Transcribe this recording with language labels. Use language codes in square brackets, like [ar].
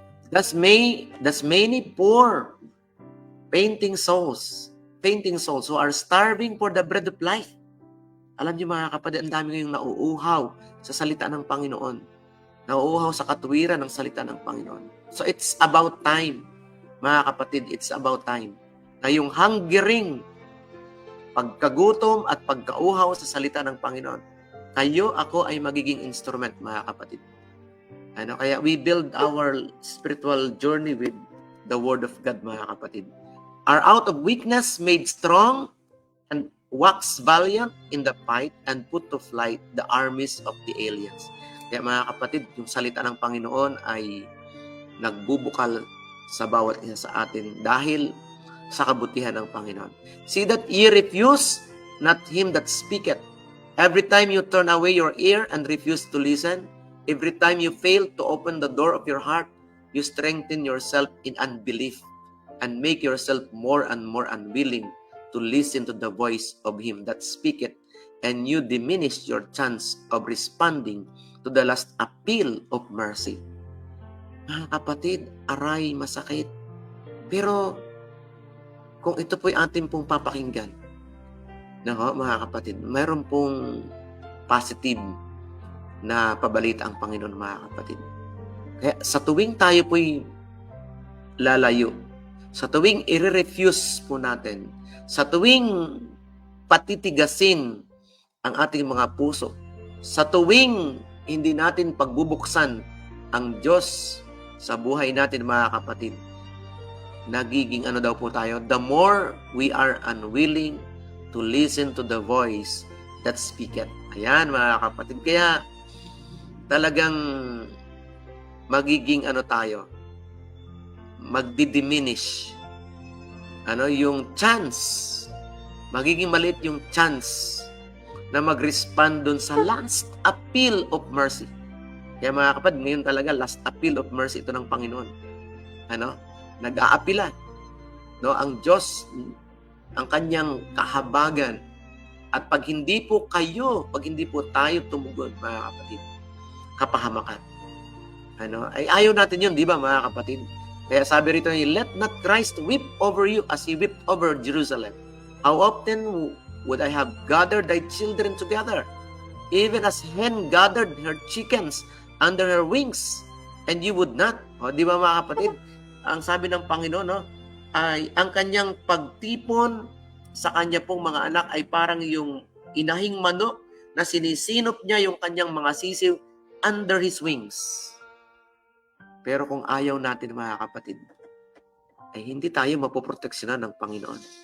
[en] Thus many poor fainting souls who are starving for the bread of life. [tl] Alam niyo, mga kapatid, ang dami ngayong nauuhaw sa salita ng Panginoon. Nauuhaw sa katuwiran ng salita ng Panginoon. [en] So it's about time, [tl] mga kapatid, [en] it's about time [tl] na yung hungering, pagkagutom at pagkauhaw sa salita ng Panginoon, kayo, ako ay magiging instrument, mga kapatid. Ano, kaya [en] we build our spiritual journey with the Word of God, [tl] mga kapatid. [en] Are out of weakness made strong, and wax valiant in the fight, and put to flight the armies of the aliens. [tl] Kaya mga kapatid, yung salita ng Panginoon ay nagbubukal sa bawat isa sa atin dahil sa kabutihan ng Panginoon. [en] See that ye refuse not him that speaketh. Every time you turn away your ear and refuse to listen, every time you fail to open the door of your heart, you strengthen yourself in unbelief and make yourself more and more unwilling to listen to the voice of him that speaketh, and you diminish your chance of responding to the last appeal of mercy. [tl] Mga kapatid, aray, masakit. Pero kung ito po'y ating pong papakinggan, no, mga kapatid, mayroon pong positive na pabalita ang Panginoon, mga kapatid. Kaya sa tuwing tayo po'y lalayo, sa tuwing i-refuse po natin, sa tuwing patitigasin ang ating mga puso, sa tuwing hindi natin pagbubuksan ang Diyos sa buhay natin, mga kapatid, nagiging ano daw po tayo, [en] the more we are unwilling to listen to the voice that speaketh. [tl] Ayan mga kapatid. Kaya talagang magiging ano tayo, magdi-diminish yung chance. Magiging maliit yung chance na mag-respond dun sa [en] last appeal of mercy. [tl] Kaya mga kapatid, ngayon talaga [en] last appeal of mercy [tl] ito ng Panginoon. Nag-aapila. Ang Diyos, ang kanyang kahabagan. At pag hindi po tayo tumugon, mga kapatid, kapahamakan. Ay ayaw natin yun, di ba mga kapatid? Kaya sabi rito, [en] let not Christ weep over you as He wept over Jerusalem. How often would I have gathered thy children together, even as hen gathered her chickens under her wings, and you would not. [tl] Di ba mga kapatid? Ang sabi ng Panginoon, ay ang kanyang pagtipon sa kanya pong mga anak ay parang yung inahing manok na sinisinop niya yung kanyang mga sisiw [en] under His wings. [tl] Pero kung ayaw natin mga kapatid, ay hindi tayo mapoproteksyonan ng Panginoon.